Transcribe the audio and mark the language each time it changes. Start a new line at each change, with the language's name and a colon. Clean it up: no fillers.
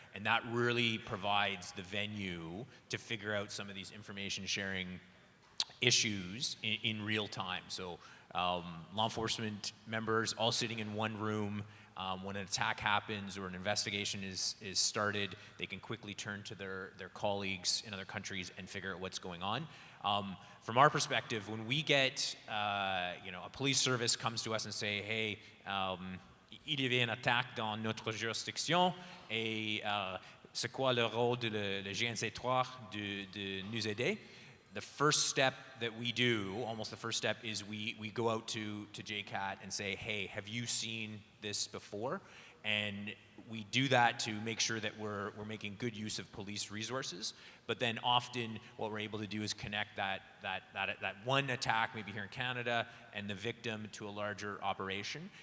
English: And that really provides the venue to figure out some of these information sharing issues in real time. So law enforcement members all sitting in one room. When an attack happens or an investigation is started, they can quickly turn to their colleagues in other countries and figure out what's going on. From our perspective, when we get, a police service comes to us and say, hey,
French: il y avait une attaque dans notre jurisdiction et c'est quoi le rôle de le GNC3 de nous aider?
English: The first step that we do, almost the first step, is we go out to JCAT and say, hey, have you seen this before? And we do that to make sure that we're making good use of police resources. But then often what we're able to do is connect that one attack, maybe here in Canada, and the victim to a larger operation.